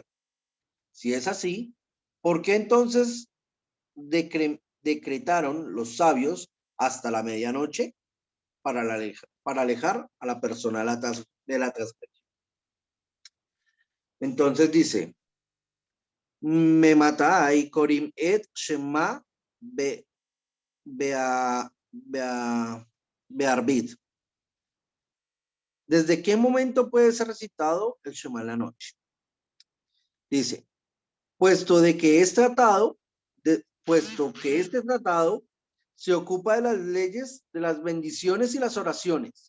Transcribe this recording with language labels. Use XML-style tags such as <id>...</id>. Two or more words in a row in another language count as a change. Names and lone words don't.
<es>Si es así, ¿por qué entonces decretaron los sabios hasta la medianoche para alejar a la persona de la transgresión? Entonces dice,</es> <he>מאימתי קורין את שמע בערבית.</he> <es>¿Desde qué momento puede ser recitado el Shema en la noche? Dice, puesto que este tratado se ocupa de las leyes, de las bendiciones y las oraciones.</es>